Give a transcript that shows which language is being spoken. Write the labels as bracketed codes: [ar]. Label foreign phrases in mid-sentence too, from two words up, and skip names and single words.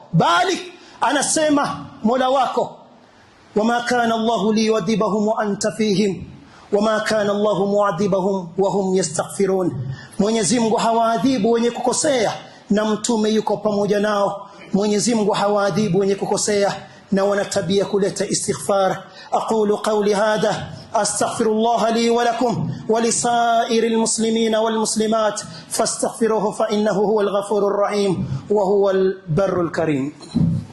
[sw] Bali anasema Mola wako, [ar] وما كان الله ليعذبهم وأنت فيهم وما كان الله معذبهم وهم يستغفرون. [sw] Mwenyezi Mungu hawaadhibu wenye kukosea na mtume yuko pamoja nao. Mwenyezi Mungu hawaadhibu wenye kukosea na wanatabia kuleta istighfar. [ar] أقول قولي هذا أستغفر الله لي ولكم ولسائر المسلمين والمسلمات فاستغفروه فإنه هو الغفور الرحيم وهو البر الكريم.